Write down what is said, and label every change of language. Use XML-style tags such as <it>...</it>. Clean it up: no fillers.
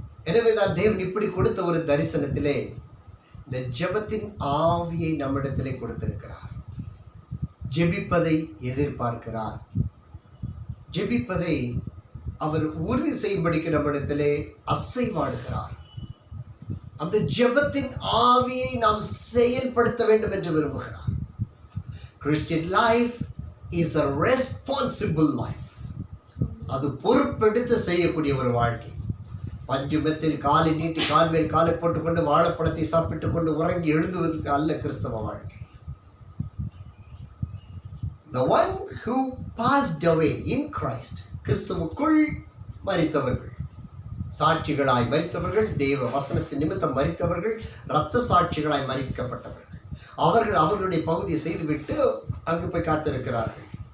<ta>எனவேதான் தேவன் இப்படி கொடுத்த ஒரு தரிசனத்திலே இந்த ஜெபத்தின் ஆவியை நம்மிடத்திலே கொடுத்திருக்கிறார். ஜெபிப்பதை எதிர்பார்க்கிறார். ஜெபிப்பதை அவர் உறுதி செய்யும்படிக்கு நம்மிடத்திலே அசைவாடுகிறார். அந்த ஜெபத்தின் ஆவியை நாம் செயல்படுத்த வேண்டும் என்று விரும்புகிறார்.</ta> <en>Christian life is a responsible life.</en> <ta>அது பொறுப்பெடுத்து செய்யக்கூடிய ஒரு வாழ்க்கை. பஞ்சுமெத்தில் காலை நீட்டி கால் மேல் காலை போட்டுக்கொண்டு வாழைப்பழத்தை சாப்பிட்டுக் கொண்டு உறங்கி எழுந்துவதற்கு அல்ல கிறிஸ்தவ வாழ்க்கை.</ta> <en>The one who passed away in Christ,</en> <ta>கிறிஸ்துவுக்குள் மரித்தவர்கள், சாட்சிகளாய் மரித்தவர்கள், தேவ வசனத்தின் நிமித்தம் மரித்தவர்கள், இரத்த சாட்சிகளாய் மரிக்கப்பட்டவர்கள், அவர்கள் அவர்களுடைய பகுதியை செய்துவிட்டு அங்கு போய் காத்திருக்கிறார்கள்.</ta>